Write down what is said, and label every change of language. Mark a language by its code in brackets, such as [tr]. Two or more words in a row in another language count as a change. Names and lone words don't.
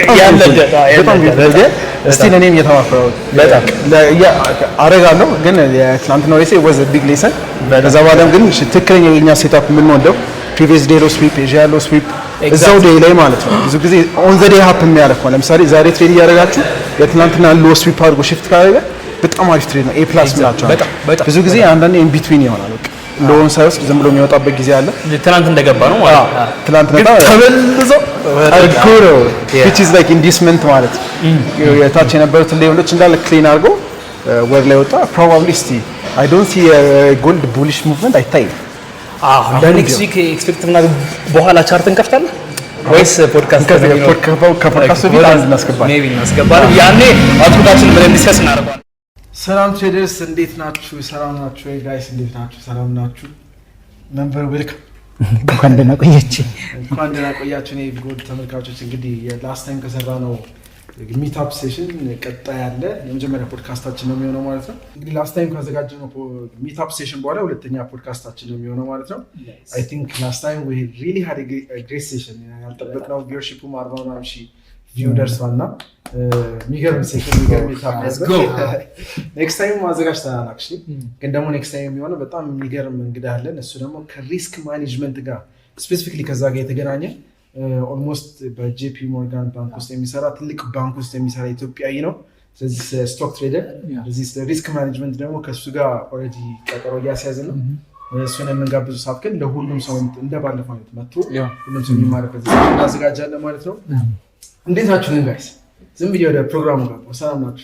[am] ስቲል እኔም እየተማፈረው በጣም አረጋለሁ ግን የትናንት ነው ሬሴ [en] was a big lesson [am] በዛ በኋላም ግን ትክክለኛ የኛ ሴትአፕ የምንወደው [en] previous day low sweep [am] ኤዥያ [en] low sweep [am] እዛው ዴይ ላይ ማለት ነው ብዙ ጊዜ [en] on the day happen [am] የሚያደርግ ነው ለምሳሌ ዛሬ ትሬድ እያደረጋችሁ የትናንትና [en] low sweep [am] አድርጎ shift ካደረገ በጣም አሪፍ ትሬድ ነው ኤ ፕላስ ብላችሁ ብዙ ጊዜ አንዳንዴ [en] in between [am] ይሆናል በቃ ሎን ሳይወስድ ዝም ብሎ የሚወጣበት ጊዜ አለ ትናንት እንደገባ ነው ማለት ትናንት ነበር ተመልሶ አርጎ [en] which is like inducement [am] ማለት የታች የነበሩት ሌቭሎች እንዳለ ክሊን አድርጎ ወር ላይ ወጣ [en] probably still I don't see a gold bullish movement [am] አይታይም [en] next week [am] ኤክስፔክት ምናምን በኋላ ቻርት እንከፍታለን ወይስ ፖድካስት ከፖድካስት ቢት አንድ እናስገባለን ሜቢ እናስገባለን ያኔ አውትፑታችንን በደንብ ዲስከስ እናደርጋለን ሰላም ትሬደርስ እንዴት ናችሁ? ሰላም ናችሁ? ጋይስ እንዴት ናችሁ? ሰላም ናችሁ? [en] member welcome [am] እንኳን ደህና ቆያችሁ። እንኳን ደህና ቆያችሁ። እኔ ጎድ ተመልካቾች እንግዲህ የላስት ታይም ከሰራ ነው [en] meetup session [am] ቀጣይ ያለ የመጀመሪያ ፖድካስታችን ነው የሚሆነው ማለት ነው። እንግዲህ [en] last time [am] ካዘጋጀነው [en] meetup session [am] በኋላ ሁለተኛ ፖድካስታችን ነው የሚሆነው ማለት ነው። [en] I think last time we really had a great session [am] ያልጠበቅነው ቪውወርሺፑም 40 ሺህ ቪው ደርሷልና የሚገርም ሴሽን የሚገርም ሚትአፕ [en] next time [am] ማዘጋጅተናል አክቹሊ ግን ደግሞ [en] next time [am] የሚሆነው በጣም የሚገርም እንግዳ አለን እሱ ደግሞ [en] risk management [am] ጋር ስፔሲፊክሊ ከዛ ጋር የተገናኘ ኦልሞስት በጄፒ ሞርጋን ባንክ ውስጥ የሚሰራ ትልቅ ባንክ ውስጥ የሚሰራ ኢትዮጵያዊ ነው ስለዚህ [en] stock trader [am] ስለዚህ [en] risk management [am] ደግሞ ከሱ ጋር ኦልሬዲ ቀጠሮ እያስያዝን ነው እሱን የምንጋብዙ ሰዓት ግን ለሁሉም ሰው እንደባለፈው አይነት መጥቶ ሁሉም ሰው የሚማርበት እናዘጋጃለን ማለት ነው እንዴት ናችሁ ጋይስ ዝም ብዬ ወደ ፕሮግራሙ ጋር ሰላም ናችሁ